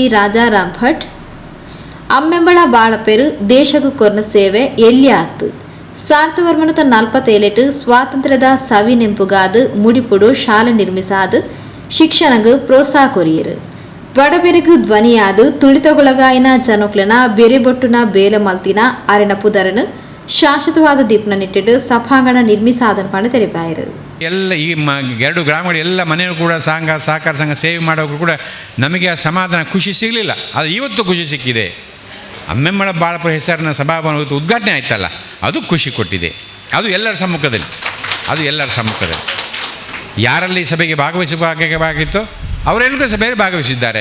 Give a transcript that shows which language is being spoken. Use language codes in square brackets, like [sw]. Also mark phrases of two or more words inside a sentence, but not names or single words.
[tcy] ರಾಜಾರಾಮ್ ಭಟ್ ಅಮ್ಮೆಂಬಳ ಬಾಳಪೆರು ದೇಶಗೂ ಕೊರ್ನ ಸೇವೆ ಎಲ್ಲಿ ಆತು 1947 ಸ್ವಾತಂತ್ರ್ಯದ ಸವಿ ನೆಂಪುಗಾದು ಮುಡಿಪುಡು ಶಾಲೆ ನಿರ್ಮಿಸಾದು ಶಿಕ್ಷಣಗೂ ಪ್ರೋತ್ಸಾಹ ಕೊರಿಯರು ಬಡಬೆರಗು ಧ್ವನಿಯಾದು ತುಳಿತಗೊಳಗಾಯಿನ ಜನಕ್ಲೆನ ಬೆರೆಬೊಟ್ಟುನ ಬೇಲ ಮಲ್ತಿನ ಅರೆನ ಪುದರನು ಶಾಶ್ವತವಾದ ದೀಪನ ನಿಟ್ಟಿಟ್ಟು ಸಭಾಂಗಣ ನಿರ್ಮಿಸಾದನ ಪಂಡ ತೆರಿಪಾಯರು. [kn] ಎಲ್ಲ ಈ 2 ಗ್ರಾಮಗಳು ಎಲ್ಲ ಮನೆಯೂ ಕೂಡ ಸಹಕಾರ ಸಂಘ ಸೇವೆ ಮಾಡೋರು ಕೂಡ ನಮಗೆ ಆ ಸಮಾಧಾನ ಖುಷಿ ಸಿಗಲಿಲ್ಲ. ಅದು ಇವತ್ತು ಖುಷಿ ಸಿಕ್ಕಿದೆ. ಅಮ್ಮೆಮ್ಮಳ ಬಾಳಪುರ ಹೆಸರಿನ ಸಭಾಭವನ ಉದ್ಘಾಟನೆ ಆಯ್ತಲ್ಲ, ಅದು ಖುಷಿ ಕೊಟ್ಟಿದೆ. ಅದು ಎಲ್ಲರ ಸಮ್ಮುಖದಲ್ಲಿ ಯಾರಲ್ಲಿ ಸಭೆಗೆ ಭಾಗವಹಿಸಬೇಕಾಗಿತ್ತೋ ಅವರೆಲ್ಲರೂ ಸಭೆಯಲ್ಲಿ ಭಾಗವಹಿಸಿದ್ದಾರೆ.